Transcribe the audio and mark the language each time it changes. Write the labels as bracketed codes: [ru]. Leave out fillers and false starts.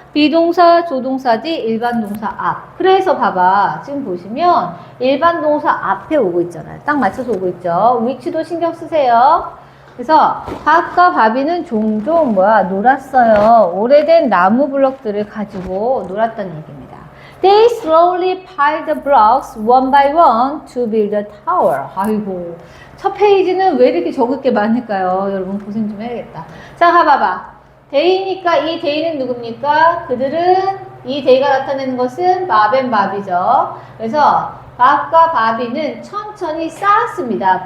[ko] 비동사, 조동사, 뒤, 일반 동사 앞. 그래서 봐봐. 지금 보시면 일반 동사 앞에 오고 있잖아요. 딱 맞춰서 오고 있죠? 위치도 신경 쓰세요. 그래서 밥과 바비는 종종 놀았어요. 오래된 나무 블럭들을 가지고 놀았다는 얘기입니다. [en] They slowly piled the blocks one by one to build a tower. [ko] 아이고. 첫 페이지는 왜 이렇게 적을 게 많을까요? 여러분 고생 좀 해야겠다. 자, 가봐봐. 데이니까 이 데이는 누굽니까? 그들은 이 데이가 나타내는 것은 밥앤밥이죠. 그래서 밥과 바비는 천천히 쌓았습니다.